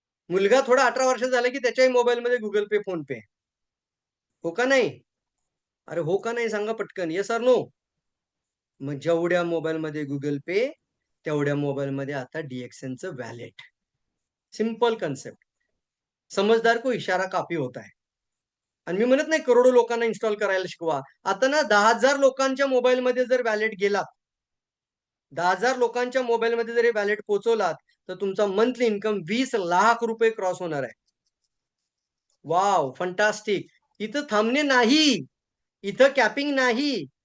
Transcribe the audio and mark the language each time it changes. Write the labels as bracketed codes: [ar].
[mr] मुलगा थोडा 18 वर्षाचा झाला, की त्याच्याही मोबाईलमध्ये Google Pay, PhonePe आहे. हो का नाही? अरे हो का नाही सांगा पटकन? [en] Yes or no? [mr] मग जेवढ्या मोबाईलमध्ये Google Pay, तेवढ्या मोबाईलमध्ये आता DXNचं वॅलेट. Simple concept. [hi] समझदार को इशारा काफी होता है. [mr] आणि मी म्हणत नाही करोडो लोकांना इन्स्टॉल करायला शिकवा. आता ना 10,000 लोकांच्या मोबाईलमध्ये जर वॅलेट गेलात, 10,000 लोकांच्या मोबाईलमध्ये जर हे वॅलेट पोहोचवलात, तर तुमचा मंथली इन्कम ₹20,00,000 क्रॉस होणार आहे. [en] Wow! Fantastic. [mr] इथं थांबणे नाही. इथं कॅपिंग नाही.